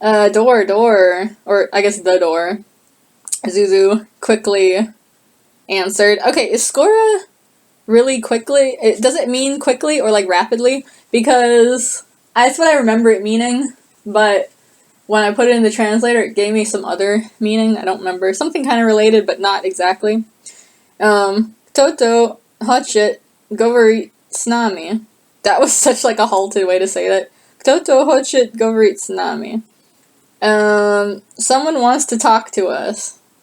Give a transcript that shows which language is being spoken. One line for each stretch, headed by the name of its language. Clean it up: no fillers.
English: Door, or I guess the door. Zuzu quickly answered. Okay, is skora really quickly? Does it mean quickly or like rapidly? Because that's what I remember it meaning, but when I put it in the translator, it gave me some other meaning. I don't remember. Something kind of related, but not exactly.
Russian: Toto хочет говорить с нами.
English: That was such like a halted way to say that.
Russian: Кто-то хочет говорить с нами.
English: Someone wants to talk to us.